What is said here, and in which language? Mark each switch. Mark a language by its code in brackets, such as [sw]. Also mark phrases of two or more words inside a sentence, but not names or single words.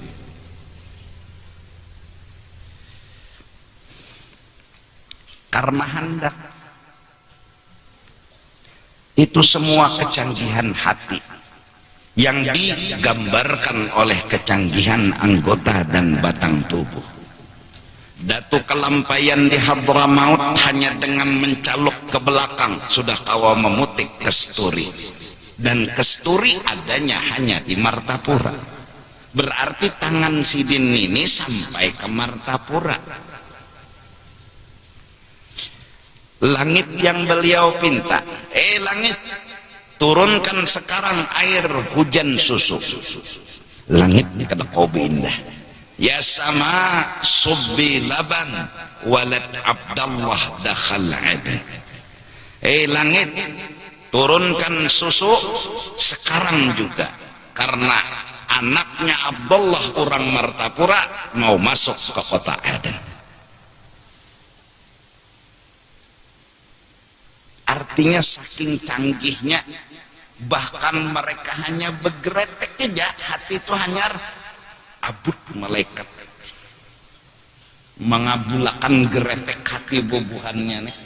[id] Karena hendak. Itu semua kecanggihan hati yang digambarkan oleh kecanggihan anggota dan batang tubuh. [bjn] Datu Kelampayan di Hadramaut hanya dengan mencaluk ke belakang sudah kawa memutik kesturi, dan kesturi adanya hanya di Martapura. Berarti tangan Sidin ini sampai ke Martapura. [id] Langit yang beliau pinta, langit, turunkan sekarang air hujan susu. [bjn] Langit kada kobi indah. [ar] يا سماء صبي لبن ولد عبد الله دخل عدن. [id] Langit, turunkan susu sekarang juga, karena anaknya Abdullah orang Martapura mau masuk ke kota Aden. [bjn] Artinya saking canggihnya, bahkan mereka hanya bergeretek aja, hati itu hanya abut malaikat mengabulkan geretek hati bubuhannya nih.